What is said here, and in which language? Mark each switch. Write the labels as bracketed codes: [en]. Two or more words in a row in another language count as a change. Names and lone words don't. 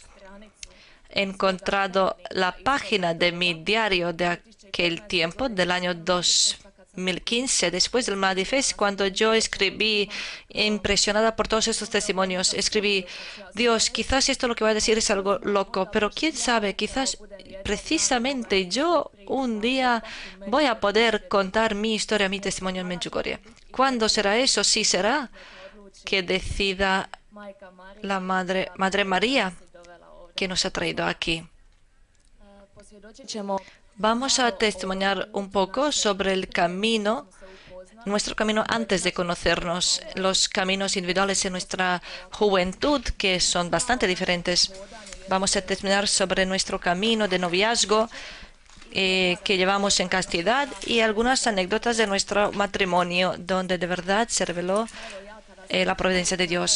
[es] He encontrado la página de mi diario de aquel tiempo, del año 2015, después del Mladi Fest, cuando yo escribí, impresionada por todos estos testimonios, escribí: Dios, quizás esto lo que voy a decir es algo loco, pero quién sabe, quizás precisamente yo un día voy a poder contar mi historia, mi testimonio en Medjugorje. ¿Cuándo será eso? Sí será que decida [hr] majka Marija [es] la Madre María [hr] dovela ovdje. [es] que nos ha traído aquí. [hr] Posvjedočit ćemo [es] Vamos a testimoniar un poco sobre el camino, nuestro camino antes de conocernos, los caminos individuales en nuestra juventud, que son bastante diferentes. Vamos a testimoniar sobre nuestro camino de noviazgo que llevamos en castidad y algunas anécdotas de nuestro matrimonio, donde de verdad se reveló la providencia de Dios.